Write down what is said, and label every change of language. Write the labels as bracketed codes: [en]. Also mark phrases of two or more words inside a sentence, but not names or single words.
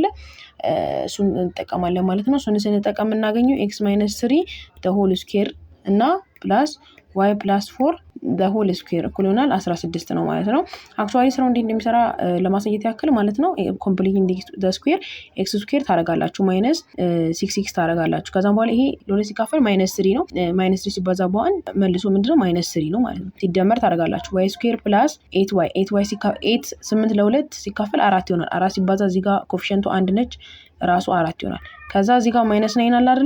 [am] እሱን እንጠቀማለን ማለት ነው። እሱን ስንጠቀም እናገኘው x - 3 [en] the whole square [am] እና ፕላስ y + 4 [en] the whole square [am] እኩል ይሆናል 16 ነው ማለት ነው። አክቹአሊ ስራው እንዴት እንደሚሰራ ለማሳየት ያክል ማለት ነው። [en] completing the square [am] ኤክስ ስኩዌር ታደርጋላችሁ ማይነስ 6x ታደርጋላችሁ። ከዛም በኋላ ይሄ ለ2 ሲካፈል -3 ነው። -3 ሲባዛ በ1 መልሶ ምንድነው -3 ነው ማለት ነው። ሲደመር ታደርጋላችሁ y ስኩዌር ፕላስ 8y ሲካፈል 8 ለ2 ሲካፈል 4 ይሆናል። 4 ሲባዛ እዚህ ጋር ኮኤፊሺየንቱ 1 ነች ራሱ 4 ይሆናል። ከዛ እዚህ ጋር -9 አለ አይደለ?